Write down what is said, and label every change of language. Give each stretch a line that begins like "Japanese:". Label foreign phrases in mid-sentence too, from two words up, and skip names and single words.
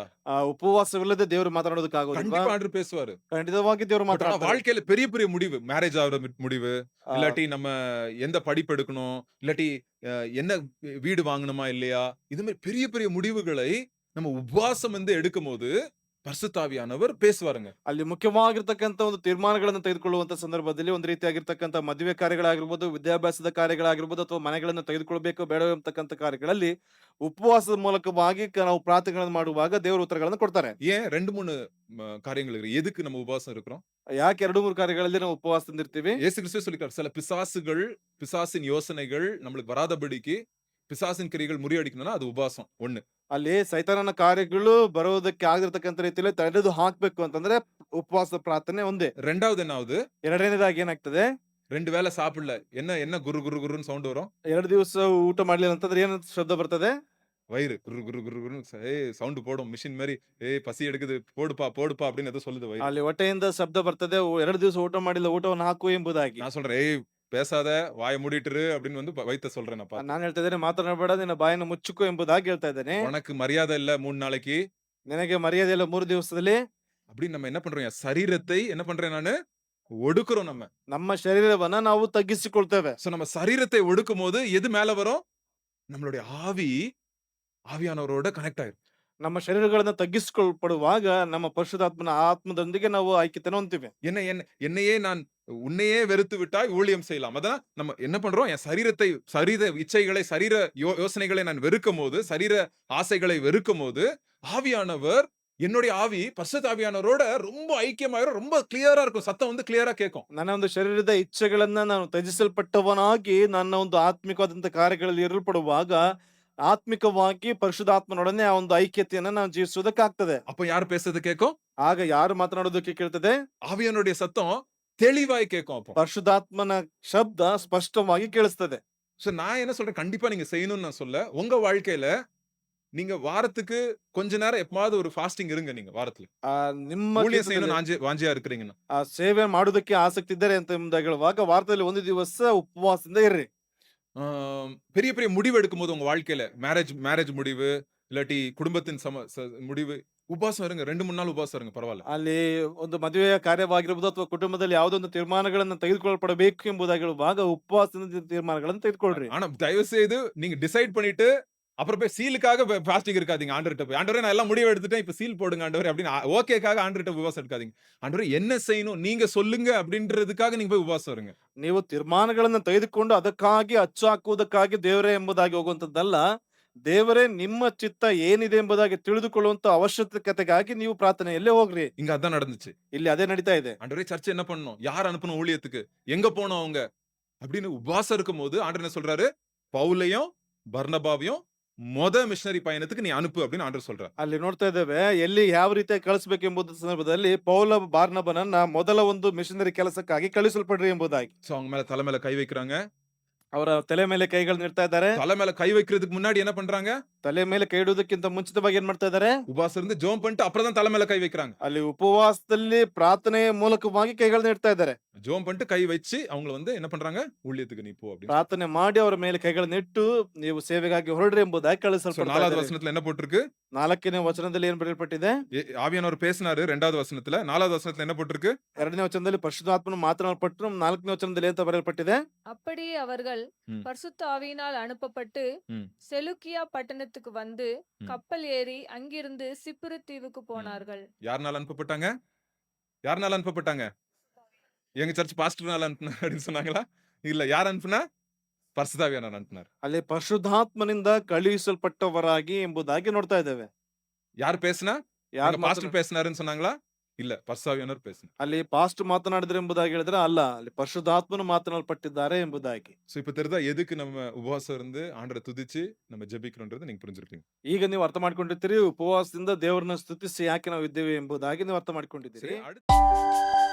Kannada: ಉಪವಾಸವಿಲ್ಲದೆ ದೇವರು ಮಾತನಾಡೋದಕ್ಕಾಗೋದಿಲ್ವಾ?
Tamil: கண்டிப்பா ஆண்டவர் பேசுவாரு.
Kannada: ಖಂಡಿತವಾಗಿ ದೇವರು
Tamil: பட் ஆனா
Kannada: ಮಾತನಾಡ್ತಾರೆ.
Tamil: வாழ்க்கையில பெரிய பெரிய முடிவு, மேரேஜ் ஆகுற முடிவு, ಆ, இல்லாட்டி நம்ம எந்த படிப்பு எடுக்கணும், இல்லாட்டி என்ன வீடு வாங்கணுமா இல்லையா, இது மாதிரி பெரிய பெரிய முடிவுகளை நம்ம உபவாசம் வந்து எடுக்கும்போது பரிசுத்த ஆவியானவர் பேசுவாருங்க.
Kannada: ಅಲ್ಲಿ ಮುಖ್ಯವಾಗಿರ್ತಕ್ಕಂಥ ಒಂದು ತೀರ್ಮಾನಗಳನ್ನು ತೆಗೆದುಕೊಳ್ಳುವಂತ ಸಂದರ್ಭದಲ್ಲಿ ಒಂದು ರೀತಿಯಾಗಿರ್ತಕ್ಕಂಥ ಮದುವೆ ಕಾರ್ಯಗಳಾಗಿರ್ಬೋದು, ವಿದ್ಯಾಭ್ಯಾಸದ ಕಾರ್ಯಗಳಾಗಿರ್ಬೋದು, ಅಥವಾ ಮನೆಗಳನ್ನು ತೆಗೆದುಕೊಳ್ಬೇಕು ಬೇಡ ಎಂಬತಕ್ಕಂಥ ಕಾರ್ಯಗಳಲ್ಲಿ ಉಪವಾಸದ ಮೂಲಕವಾಗಿ ನಾವು ಪ್ರಾರ್ಥನೆಗಳನ್ನು ಮಾಡುವಾಗ ದೇವರು ಉತ್ತರಗಳನ್ನು ಕೊಡ್ತಾರೆ.
Tamil: ஏன் 2, 3 காரியங்கள் இருக்கு. எதுக்கு நம்ம உபவாசம் இருக்கிறோம்?
Kannada: ಯಾಕೆ 2-3 ಕಾರ್ಯಗಳಲ್ಲಿ ನಾವು ಉಪವಾಸದಿಂದ ಇರ್ತೀವಿ?
Tamil: இயேசு கிறிஸ்துவே சொல்லிட்டார். சில பிசாசுகள், பிசாசின் யோசனைகள் நம்மளுக்கு வராதபடிக்கு, பிசாசின் கிரியைகள் முறியடிக்கணும்னா அது உபவாசம் 1.
Kannada: ಅಲ್ಲಿ ಸೈತಾನನ ಕಾರ್ಯಗಳು ಬರೋದಕ್ಕೆ ಆಗದಿರ್ತಕ್ಕಂಥ ರೀತಿಯಲ್ಲಿ ತಡೆದು ಹಾಕ್ಬೇಕು ಅಂತಂದ್ರೆ ಉಪವಾಸ ಪ್ರಾರ್ಥನೆ ಒಂದೇ.
Tamil: 2வது என்ன ஆகுது?
Kannada: ಎರಡನೇದಾಗಿ ಏನಾಗ್ತದೆ?
Tamil: 2 வேளை சாப்பிடல. என்ன என்ன குரு குரு குருன்னு சவுண்ட் வரும்?
Kannada: 2 ದಿವಸ ಊಟ ಮಾಡ್ಲಿಲ್ಲ ಅಂತಂದ್ರೆ ಏನಂತ ಶಬ್ದ ಬರ್ತದೆ?
Tamil: வயிறு குரு குரு குரு குருன்னு சவுண்ட் போடும். மிஷின் மாரி. பசி எடுக்குது. போடுப்பா போடுப்பா அப்படின்னு ஏதோ சொல்லுது வயிறு.
Kannada: ಅಲ್ಲಿ ಹೊಟ್ಟೆಯಿಂದ ಶಬ್ದ ಬರ್ತದೆ, 2 ದಿವಸ ಊಟ ಮಾಡಿಲ್ಲ, ಊಟವನ್ನು ಹಾಕು ಎಂಬುದಾಗಿ.
Tamil: நான் சொல்றேன், பேசாத, வாய மூடிட்டுரு அப்படின்னு வந்து வயித்த சொல்றேன் நான் பார்த்து.
Kannada: ನಾನು ಹೇಳ್ತಾ ಇದ್ದೇನೆ, ಮಾತನಾಡಬೇಡ, ನಿನ್ನ ಬಾಯನ್ನು ಮುಚ್ಚುಕೋ ಎಂಬುದಾಗಿ ಹೇಳ್ತಾ ಇದ್ದೇನೆ.
Tamil: உனக்கு மரியாதை இல்ல 3 நாளைக்கு.
Kannada: ನಿನಗೆ ಮರ್ಯಾದೆ ಇಲ್ಲ 3 ದಿವಸದಲ್ಲಿ.
Tamil: அப்படின்னு நம்ம என்ன பண்றோம்? என் சரீரத்தை என்ன பண்றேன் நானு? ஒடுக்குறோம் நம்ம.
Kannada: ನಮ್ಮ ಶರೀರವನ್ನ ನಾವು ತಗ್ಗಿಸಿಕೊಳ್ತೇವೆ.
Tamil: சோ நம்ம சரீரத்தை ஒடுக்கும்போது எது மேல வரும்? நம்மளுடைய ஆவியானவரோட கனெக்ட் ஆயிரும்.
Kannada: ನಮ್ಮ ಶರೀರಗಳನ್ನ ತಗ್ಗಿಸಿಕೊಳ್ಪಡುವಾಗ ನಮ್ಮ ಪರಿಶುದ್ಧಾತ್ಮನ ಆತ್ಮದೊಂದಿಗೆ ನಾವು ಐಕ್ಯತೆಯನ್ನು ಹೊಂದ್ತೀವಿ.
Tamil: என்ன என்ன என்னையே நான் உன்னையே வெறுத்து விட்டாய் ஊழியம் செய்யலாம். அதான் நம்ம என்ன பண்றோம்? என் சரீர இச்சைகளை, சரீர யோசனைகளை நான் வெறுக்கும்போது, சரீர ஆசைகளை வெறுக்கும்போது, ஆவியானவர், என்னுடைய ஆவி பரிசுத்த ஆவியானவரோட ரொம்ப ஐக்கியமாயிரும். ரொம்ப கிளியரா இருக்கும். சத்தம் வந்து கிளியரா கேட்கும்.
Kannada: ನನ್ನ ಒಂದು ಶರೀರದ ಇಚ್ಛೆಗಳನ್ನ ನಾನು ತ್ಯಜಿಸಲ್ಪಟ್ಟವನಾಗಿ ನನ್ನ ಒಂದು ಆತ್ಮಿಕವಾದಂತ ಕಾರ್ಯಗಳಲ್ಲಿ ಇರಲ್ಪಡುವಾಗ ಆತ್ಮಿಕವಾಗಿ ಪರಿಶುದ್ಧಾತ್ಮನೊಡನೆ ಆ ಒಂದು ಐಕ್ಯತೆಯನ್ನ ನಾವು ಜೀವಿಸುವುದಕ್ಕಾಗ್ತದೆ.
Tamil: அப்ப யார் பேசுறது கேட்கும்?
Kannada: ಆಗ ಯಾರು ಮಾತನಾಡೋದಕ್ಕೆ ಕೇಳ್ತದೆ?
Tamil: ஆவியானுடைய சத்தம் தெளிவாய் கேட்கும். அப்போ
Kannada: ಪರಿಶುದ್ಧಾತ್ಮನ ಶಬ್ದ ಸ್ಪಷ್ಟವಾಗಿ ಕೇಳಿಸ್ತದೆ.
Tamil: சோ நான் என்ன சொல்றேன்? கண்டிப்பா நீங்க செய்யணும்னு நான் சொல்ல. உங்க வாழ்க்கையில நீங்க வாரத்துக்கு கொஞ்ச நேரம் எப்பமாவது ஒரு ஃபாஸ்டிங் இருங்க நீங்க வாரத்துல.
Kannada: ಆ ನಿಮ್ಮ
Tamil: ஊழியம்
Kannada: ಜೀವಿತದಲ್ಲಿ
Tamil: செய்யணும்னு வாஞ்சியா இருக்கிறீங்கன்னா.
Kannada: ಆ ಸೇವೆ ಮಾಡುವುದಕ್ಕೆ ಆಸಕ್ತಿ ಇದ್ದಾರೆ ಅಂತ ಎಂಬುದಾಗಿ ಹೇಳುವಾಗ ವಾರದಲ್ಲಿ ಒಂದು ದಿವಸ ಉಪವಾಸದಿಂದ ಇರ್ರಿ.
Tamil: பெரிய பெரிய முடிவு எடுக்கும்போது உங்க வாழ்க்கையில மேரேஜ் முடிவு, இல்லாட்டி குடும்பத்தின் முடிவு, உபவாசம் இருங்க. 2, 3 நாள் உபவாசம் இருங்க பரவால்ல.
Kannada: ಅಲ್ಲಿ ಒಂದು ಮದುವೆಯ ಕಾರ್ಯವಾಗಿರ್ಬೋದು ಅಥವಾ ಕುಟುಂಬದಲ್ಲಿ ಯಾವುದೋ ಒಂದು ತೀರ್ಮಾನಗಳನ್ನು ತೆಗೆದುಕೊಳ್ಳಲ್ಪಡಬೇಕು ಎಂಬುದಾಗಿ ಹೇಳುವಾಗ ಉಪವಾಸದಿಂದ ತೀರ್ಮಾನಗಳನ್ನು ತೆಗೆದುಕೊಳ್ರಿ.
Tamil: ஆனா தயவு செய்து நீங்க டிசைட் பண்ணிட்டு அப்புறம் போய் சீலுக்காக ஃபாஸ்டிங் இருக்காதீங்க ஆண்டவர்ட்ட போய். ஆண்டவரே நான் எல்லாம் முடிவு எடுத்துட்டேன். இப்ப சீல் போடுங்க ஆண்டவரே அப்படின்னு ஓகேக்காக ஆண்டவர்ட்ட உபவாசம் எடுக்காதீங்க. ஆண்டவரே என்ன செய்யணும் நீங்க சொல்லுங்க அப்படின்றதுக்காக நீங்க போய் உபவாசம் இருங்க.
Kannada: ನೀವು ತೀರ್ಮಾನಗಳನ್ನು ತೆಗೆದುಕೊಂಡು ಅದಕ್ಕಾಗಿ ಅಚ್ಚು ಹಾಕುವುದಕ್ಕಾಗಿ ದೇವರೇ ಎಂಬುದಾಗಿ ಹೋಗುವಂತದ್ದಲ್ಲ. ದೇವರೇ ನಿಮ್ಮ ಚಿತ್ತ ಏನಿದೆ ಎಂಬುದಾಗಿ ತಿಳಿದುಕೊಳ್ಳುವಂತ ಅವಶ್ಯಕತೆಗಾಗಿ ನೀವು ಪ್ರಾರ್ಥನೆಯಲ್ಲೇ ಹೋಗ್ರಿ.
Tamil: இங்க அதான் நடந்துச்சு.
Kannada: ಇಲ್ಲಿ ಅದೇ ನಡೀತಾ ಇದೆ.
Tamil: ஆண்டவரே சர்ச் என்ன பண்ணணும்? யார் அனுப்பணும் ஊழியத்துக்கு? எங்க போணும் அவங்க? அப்படின்னு உபவாசம் இருக்கும்போது ஆண்டவர் என்ன சொல்றாரு? பவுலையும் பர்னபாவையும் மிஷனரி பயணத்துக்கு நீ அனுப்பு அப்படின்னு ஆண்டவர் சொல்றார்.
Kannada: ಅಲ್ಲಿ ನೋಡ್ತಾ ಇದ್ದೇವೆ ಎಲ್ಲಿ ಯಾವ ರೀತಿಯಾಗಿ ಕಳಿಸಬೇಕು ಎಂಬುದು ಸಂದರ್ಭದಲ್ಲಿ ಪೌಲ ಬಾರ್ನಬನನ್ನ ಮೊದಲ ಒಂದು ಮಿಷನರಿ ಕೆಲಸಕ್ಕಾಗಿ ಕಳಿಸಲ್ಪಡ್ರಿ ಎಂಬುದಾಗಿ.
Tamil: சோ அவங்க மேல தலை மேல கை வைக்கிறாங்க.
Kannada: ಅವರ ತಲೆ ಮೇಲೆ ಕೈಗಳನ್ನ ಇಡ್ತಾ ಇದ್ದಾರೆ.
Tamil: தலை மேல கை வைக்கிறதுக்கு முன்னாடி என்ன பண்றாங்க?
Kannada: ತಲೆ ಮೇಲೆ ಕೈ ಇಡುವುದಕ್ಕಿಂತ ಮುಂಚಿತವಾಗಿ ಏನ್ ಮಾಡ್ತಾ ಇದ್ದಾರೆ?
Tamil: உபவாசம் இருந்து ஜெபம் பண்ணிட்டு அப்புறம் தான் தலை மேல கை வைக்கிறாங்க.
Kannada: ಅಲ್ಲಿ ಉಪವಾಸದಲ್ಲಿ ಪ್ರಾರ್ಥನೆಯ ಮೂಲಕವಾಗಿ ಕೈಗಳನ್ನ ಇಡ್ತಾ ಇದ್ದಾರೆ.
Tamil: ஜெபம் பண்ணிட்டு கை வச்சு அவங்கள என்ன பண்றாங்க? ஊழியத்துக்கு நீ போ அப்படின்னு.
Kannada: ಪ್ರಾರ್ಥನೆ ಮಾಡಿ ಅವರ ಮೇಲೆ ಕೈಗಳನ್ನ ಇಟ್ಟು ನೀವು ಸೇವೆಗಾಗಿ ಹೊರಡ್ರಿ ಎಂಬುದಾಗಿ ಕಳಿಸಲ್ಪಡ್ತಾ
Tamil: 4வது
Kannada: ಇದ್ದಾರೆ.
Tamil: வசனத்துல என்ன போட்டிருக்கு?
Kannada: 4ನೇ ವಚನದಲ್ಲಿ ಏನ್ ಬರೆಯಲ್ಪಟ್ಟಿದೆ?
Tamil: ஆவியானவர் பேசினாரு 2வது வசனத்துல. 4வது வசனத்துல என்ன போட்டிருக்கு?
Kannada: 2ನೇ ವಚನದಲ್ಲಿ ಪರಿಶುದ್ಧಾತ್ಮನು ಮಾತನಾಡಲ್ಪಟ್ಟರು. 4ನೇ ವಚನದಲ್ಲಿ ಅಂತ ಬರೆಯಲ್ಪಟ್ಟಿದೆ?
Tamil: அப்படியே அவர்கள் ம். பரிசுத்த ஆவியினால் அனுப்பப்பட்டு ம். செலுக்கியா பட்டணத்துக்கு வந்து ம். கப்பல் ஏறி அங்கிருந்து சிப்ரு தீவுக்கு போனார்கள். யாருனால அனுப்பப்பட்டாங்க? யாருனால அனுப்பப்பட்டாங்க? எங்க சர்ச் பாஸ்டர்னால அனுப்புனார் அப்படின்னு சொன்னாங்களா? இல்ல யார் அனுப்புனா? பரிசுத்தாவியானவர் அனுப்புனார்.
Kannada: ಅಲ್ಲಿ ಪರಿಶುದ್ಧಾತ್ಮನಿಂದ ಕಳುಹಿಸಲ್ಪಟ್ಟವರಾಗಿ ಎಂಬುದಾಗಿ ನೋಡ್ತಾ ಇದ್ದೇವೆ.
Tamil: யார் பேசுனா?
Kannada: ಯಾರು
Tamil: எங்க பாஸ்டர் பேசினாருன்னு சொன்னாங்களா? இல்ல பரிசுத்தாவியானவர் பேசினார்.
Kannada: ಅಲ್ಲಿ ಪಾಸ್ಟ್ ಮಾತನಾಡಿದ್ರು ಎಂಬುದಾಗಿ ಹೇಳಿದ್ರೆ ಅಲ್ಲ, ಅಲ್ಲಿ ಪರಿಶುದ್ಧಾತ್ಮನು ಮಾತನಾಡಲ್ಪಟ್ಟಿದ್ದಾರೆ ಎಂಬುದಾಗಿ.
Tamil: சோ இப்ப தெரியுதா எதுக்கு நம்ம உபவாசம் இருந்து ஆண்டவரை துதிச்சு நம்ம ஜெபிக்கணும்ன்றது நீங்க புரிஞ்சிருப்பீங்க.
Kannada: ಈಗ ನೀವು ಅರ್ಥ ಮಾಡ್ಕೊಂಡಿರ್ತೀರಿ, ಉಪವಾಸದಿಂದ ದೇವರನ್ನ ಸ್ತುತಿಸಿ ಯಾಕೆ ನಾವು ಇದ್ದೇವೆ ಎಂಬುದಾಗಿ ನೀವು ಅರ್ಥ ಮಾಡ್ಕೊಂಡಿದ್ದೀರಿ.
Tamil: சரி அடுத்து